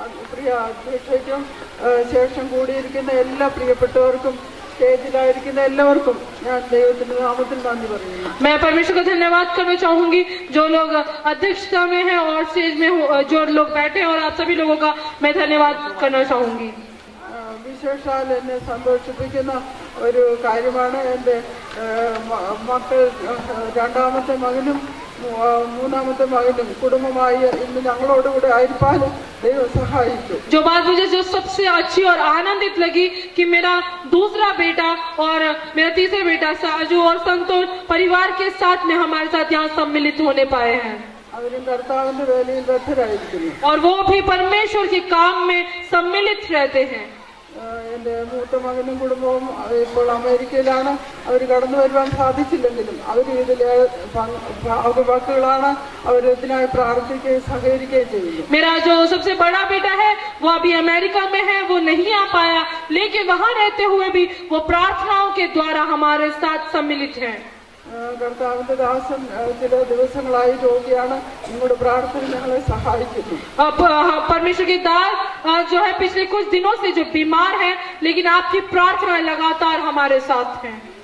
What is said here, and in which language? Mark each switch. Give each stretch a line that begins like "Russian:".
Malayalam: പ്രിയ അധ്യക്ഷയ്ക്കും ശേഷം കൂടിയിരിക്കുന്ന എല്ലാ പ്രിയപ്പെട്ടവർക്കും സ്റ്റേജിലായിരിക്കുന്ന എല്ലാവർക്കും ഞാൻ ദൈവത്തിന്റെ നാമത്തിൽ നന്ദി പറയുന്നു।
Hindi: मैं परमेश्वर का धन्यवाद करना चाहूंगी जो लोग अध्यक्षता में हैं और स्टेज में जो लोग बैठे हैं, और आप सभी लोगों का मैं धन्यवाद करना चाहूंगी।
Malayalam: വിശേഷാൽ എന്നെ സന്തോഷിപ്പിക്കുന്ന ഒരു കാര്യമാണ് എൻ്റെ മക്കൾ രണ്ടാമത്തെ മകനും മൂന്നാമത്തെ മകനും കുടുംബമായി ഇന്ന് ഞങ്ങളോടുകൂടെ ആയിരിക്കാൻ ദൈവം സഹായിച്ചു।
Hindi: जो बात मुझे जो सबसे अच्छी और आनंदित लगी कि मेरा दूसरा बेटा और मेरा तीसरा बेटा साजू और संतोष परिवार के साथ में हमारे साथ यहाँ सम्मिलित होने पाए हैं।
Malayalam: അവരും കർത്താവിന്റെ വേലയിൽ ബദ്ധരായിരിക്കുന്നു.
Hindi: और वो भी परमेश्वर के काम में सम्मिलित रहते हैं।
Malayalam: എന്റെ മൂത്ത മകനും കുടുംബവും ഇപ്പോൾ അമേരിക്കയിലാണ്. അവർ കടന്നു വരുവാൻ സാധിച്ചില്ലെങ്കിലും അവർ ഇതിലെ ഭാഗവാക്കുകളാണ്. അവർ ഇതിനായി പ്രാർത്ഥിക്കുകയും സഹകരിക്കുകയും ചെയ്യുന്നു.
Hindi: मेरा जो सबसे बड़ा बेटा है वो अभी अमेरिका में है, वो नहीं आ पाया, लेकिन वहां रहते हुए भी वो प्रार्थनाओं के द्वारा हमारे साथ सम्मिलित हैं।
Malayalam: കർത്താവിന്റെ ദാസൻ ചില ദിവസങ്ങളായി രോഗിയാണ്. നിങ്ങളുടെ പ്രാർത്ഥന ഞങ്ങളെ സഹായിക്കുന്നു.
Hindi: अब परमेश्वर के दास जो है पिछले कुछ दिनों से जो बीमार है, लेकिन आपकी प्रार्थना लगातार हमारे साथ है।